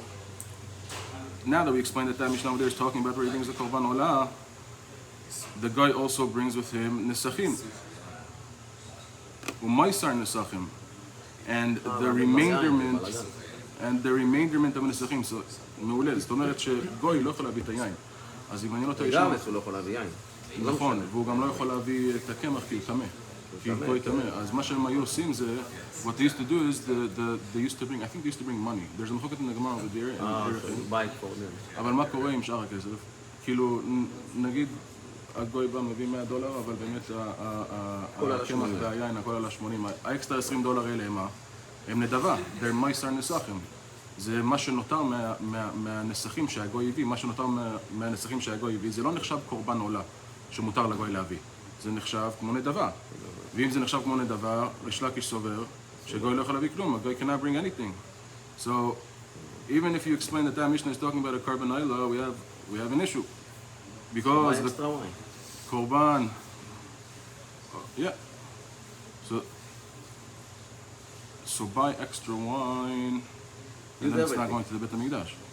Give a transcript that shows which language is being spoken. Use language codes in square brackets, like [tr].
[en] So now that we explained that Mishnah over there is talking about where he brings the Korban Olah, the guy also brings with him Nesachim. Umaysar Nesachim. And the remainderment of Nesachim. So, [he] מעולה, זאת אומרת שגוי לא יכול להביא את היין. אז אם אני לא טועה גם שם... אסור לא יכול להביא יין. נכון, והוא גם לא יכול להביא את הקמח כי הוא טמא. כי גוי טמא. אז מה שהם היו עושים זה, [en] what they used to do is, they used to bring, I think they used to bring money. There's a מחוקת in the Gemara over there. בית for them. [he] אבל מה קורה עם שאר הכסף? כאילו, נגיד, הגוי בא מביא $100, אבל באמת הקמח והיין, הכל על ה-80. האקסטרה $20 האלה הם מה? הם נדבה, [en] they're [he] מייסר נסחים. זה מה שנותר מהנסחים שהגוי הביא, מה שנותר מהנסחים שהגוי הביא, זה לא נחשב קורבן עולה שמותר לגוי להביא. זה נחשב כמו נדבה. ואם זה נחשב כמו נדבה, ריש לקיש סובר שגוי לא יכול להביא כלום, הגוי [en] cannot bring anything. So, even if you explain that Mishnah is talking about a korban olah, we have an issue. Because the extra wine. korban, yeah. So buy extra wine, and then it's not going to the Beit HaMikdash.